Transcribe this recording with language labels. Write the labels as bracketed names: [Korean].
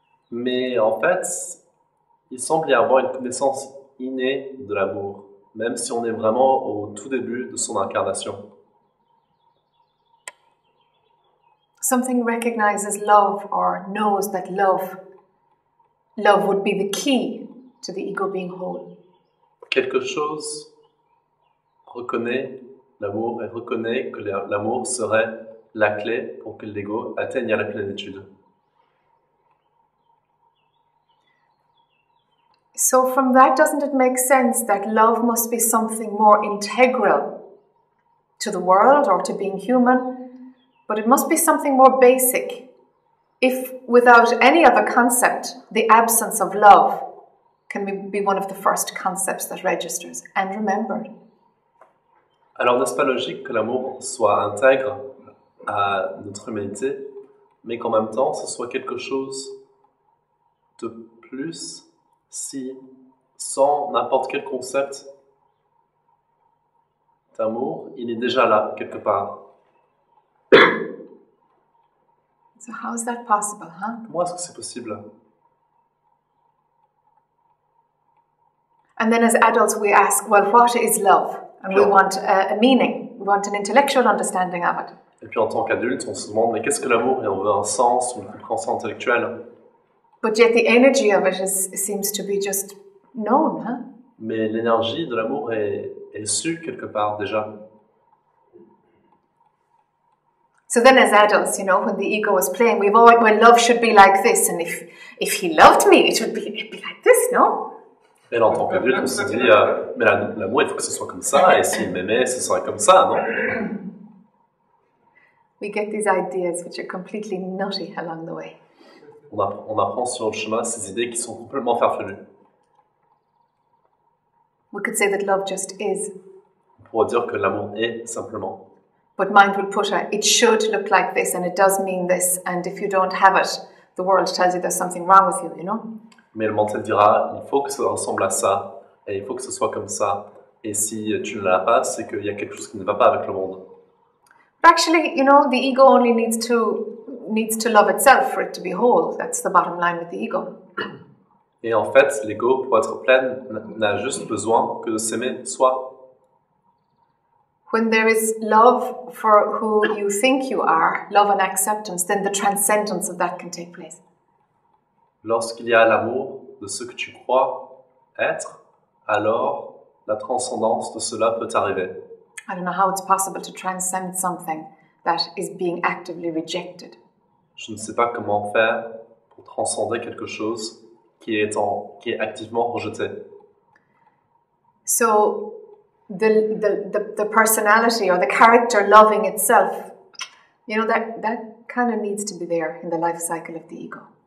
[French] Mais en fait, il semble y avoir une connaissance innée de l'amour, même si on est vraiment au tout début de son incarnation. [English] Something recognizes love or knows that love would be the key to the ego being whole. [French] Quelque chose reconnaît l'amour et reconnaît que l'amour serait la clé pour que l'ego atteigne à la plénitude. [English] So from that, doesn't it make sense that love must be something more integral to the world or to being human, but it must be something more basic? If without any other concept, the absence of love can be one of the first concepts that registers and remembered. [French] Alors n'est-ce pas logique que l'amour soit intègre à notre humanité, mais qu'en même temps ce soit quelque chose de plus si, sans n'importe quel concept d'amour, il est déjà là, quelque part. [English] So how is that possible, huh? [French] Comment est-ce que c'est possible? [English] And then as adults we ask, well, what is love? And we want a meaning. We want an intellectual understanding of it. [French] Et puis en tant qu'adulte, on se demande, mais qu'est-ce que l'amour? Et on veut un sens, une compréhension intellectuelle. [English] But yet the energy of it seems to be just known, huh? [French] Mais l'énergie de l'amour est su quelque part déjà. [English] So then as adults, when the ego is playing, we've always, well, love should be like this, and if he loved me, it'd be like this, no? [French] Et en tant qu'adulte, on se dit, mais l'amour, il faut que ce soit comme ça, et s'il m'aimait, ce serait comme ça, non? [English] We get these ideas which are completely nutty along the way. [French] On apprend sur le chemin ces idées qui sont complètement farfelues. [English] We could say that love just is. [French] On pourrait dire que l'amour est simplement. [English] But mind will put it should look like this, and it does mean this, and if you don't have it, the world tells you there's something wrong with you, [French] Mais le mental dira, il faut que ça ressemble à ça, et il faut que ce soit comme ça, et si tu ne l'as pas, c'est qu'il y a quelque chose qui ne va pas avec le monde. [English] But actually, the ego only needs to love itself for it to be whole. That's the bottom line with the ego. [French] Et en fait, l'ego, pour être plein, n'a juste besoin que de s'aimer soi. [English] When there is love for who you think you are, love and acceptance, then the transcendence of that can take place. [French] Lorsqu'il y a l'amour de ce que tu crois être, alors la transcendance de cela peut arriver. [English] I don't know how it's possible to transcend something that is being actively rejected. [French] Je ne sais pas comment faire pour transcender quelque chose qui est activement rejeté. [English] So the personality or the character loving itself, that kind of needs to be there in the life cycle of the ego.